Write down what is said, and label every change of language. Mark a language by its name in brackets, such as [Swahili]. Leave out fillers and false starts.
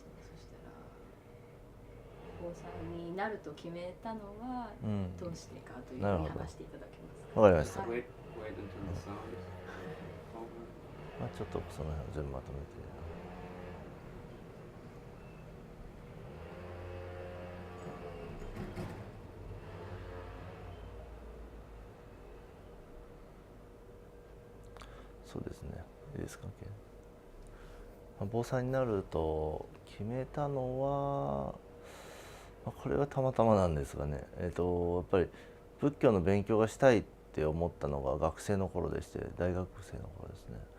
[Japanese] そしたら坊さんになると決めたのはどうしてかというふうに話していただけますか。わかりました。 [English] Wait until the sound is over. [Japanese] まあちょっとその辺を全部まとめて。そうですね、いいですか。坊さんになると決めたのは、これはたまたまなんですがね、やっぱり仏教の勉強がしたいって思ったのが学生の頃でして、大学生の頃ですね。